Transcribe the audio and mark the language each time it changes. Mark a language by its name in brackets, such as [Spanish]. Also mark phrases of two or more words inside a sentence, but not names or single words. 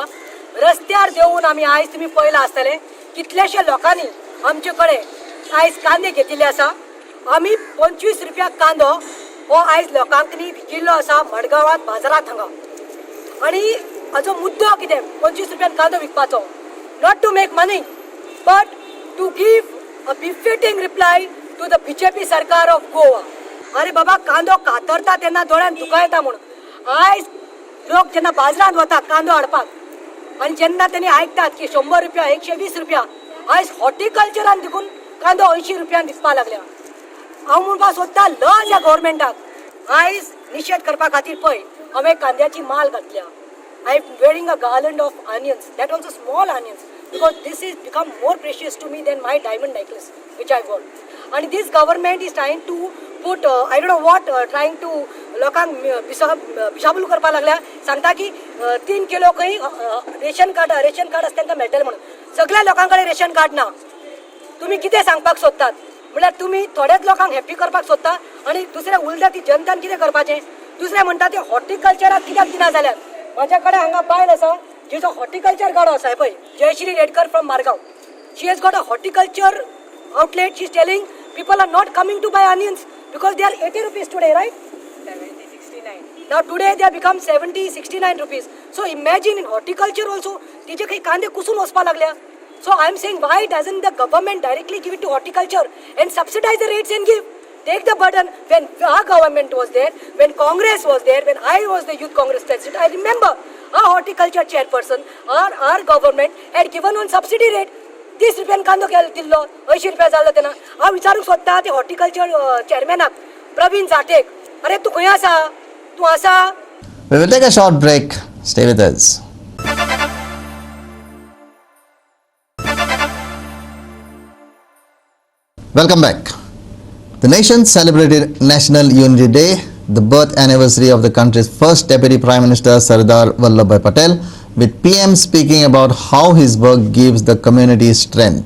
[Konkani] रस्त्यार देंवून आमी आयज तुमी पळयलां आसतलें कितलेशे लोकांनी आमचे कडेन आयज कांदे घेतिल्ले आसा. आमी 25 रुपया कांदो हो आयज लोकांक विकिल्लो आसा मडगांवांत बाजारांत हांगा. आनी हाजो मुद्दो कितें 25 रुपयान कांदो विकपाचो? [English] Not to make money but to give a befitting reply to the BJP sarkar of Goa. [Konkani] अरे बाबा, कांदो कातरता तेन्ना दोळ्यान दुकां येता म्हणून. आयज लोक जेन्ना बाजारांत वता कांदो हाडपाक आनी जेन्ना तेणी आयकतात की 100 रुपया 120 रुपया, आयज हॉर्टिकल्चरान देखून कांदो 80 रुपयान दिसपा लागल्या. हांव म्हणपाक सोदता लज ह्या गव्हर्मेंटाक आयज निशेध करपा खातीर पळय हांवें कांद्याची माल घातल्या. [English] I am wearing a garland of onions, that also small onions, because this is become more precious to me than my diamond necklace which I wore. And this government is trying to put I don't know what trying to [Konkani] लोकांक बिशाबूल करपा लागल्या. सांगता की 3 किलो खंय रेशन कार्ड आसा तांकां मेळटलें म्हणून. सगळ्या लोकां कडेन रेशन कार्ड ना. तुमी कितें सांगपाक सोदतात? म्हळ्यार तुमी थोड्याच लोकांक हॅप्पी करपाक सोदता आनी दुसरे उरल्या ती जनतान कितें करपाचें? दुसरें म्हणटा ते हॉर्टिकल्चराक कित्याक दिना जाल्यार. म्हाज्या कडेन हांगा बायल आसा जिचो हॉर्टिकल्चर गाडो आसा पळय, जयश्री रेडकर फ्रॉम मारगांव. [English] She has got a horticulture outlet. She is telling people are not coming to buy onions because they are 80 rupees today, right? 70, 69. Now today they have become 70, 69 rupees. So imagine in horticulture also, [Konkani] तिचे काही कांदे कुसून वचपा लागल्या. [English] So I am saying, why doesn't the government directly give it to horticulture and subsidize the rates and give? Take the burden. When our government was there, when Congress was there, when I was the youth Congress president, I remember our horticulture chairperson, our government had given one subsidy rate. [Konkani] 30 रुपयान कांदो दिल्लो, 80 रुपया जाल्लो तेन्ना. हांव विचारूंक सोदता ते हॉर्टिकल्चर चेअरमॅनाक प्रवीण जाटेक, अरे तूं खंय आसा? तूं आसा? [English] We will take a short break. Stay with us. Welcome back. The nation celebrated National Unity Day, the birth anniversary of the country's first Deputy Prime Minister Sardar Vallabhbhai Patel, with PM speaking about how his work gives the community strength.